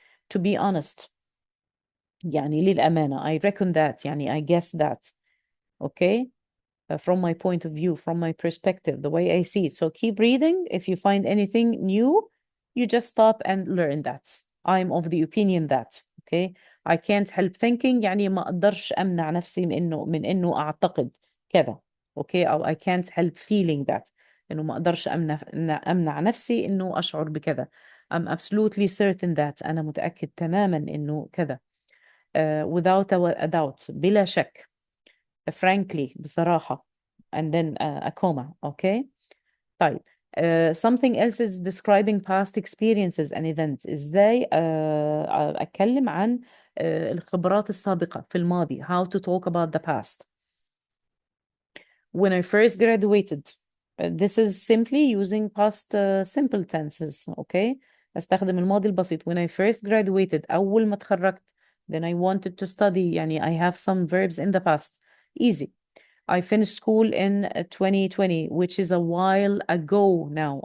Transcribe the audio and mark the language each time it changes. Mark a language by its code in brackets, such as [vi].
[en] To be honest, [ar] يعني للأمانة, [en] I reckon that, [ar] يعني [en] I guess that, okay? From my point of view, from my perspective, the way I see it. So keep reading. If you find anything new, you just stop and learn that. I'm of the opinion that. Okay. I can't help thinking [ar] يعني ما أقدرش أمنع نفسي من إنه أعتقد كذا. [en] Okay. [ar] أو [en] I can't help feeling that. [ar] إنه ما أقدرش أمنع نفسي إنه أشعر بكذا. [en] I'm absolutely certain that. [ar] أنا متأكد تماما إنه كذا. [en] Without a doubt. [ar] بلا شك. [en] Frankly. [ar] بصراحة. [en] And then a comma. Okay. [ar] طيب. [en] Something else is describing past experiences and events. [ar] إزاي أتكلم عن الخبرات السابقة في الماضي. [en] How to talk about the past. When I first graduated. This is simply using past simple tenses. Okay. [ar] أستخدم الماضي البسيط. [en] When I first graduated. [ar] أول ما تخرجت. [en] Then I wanted to study. [ar] يعني [en] I have some verbs in the past. Easy. I finished school in 2020, which is a while ago now.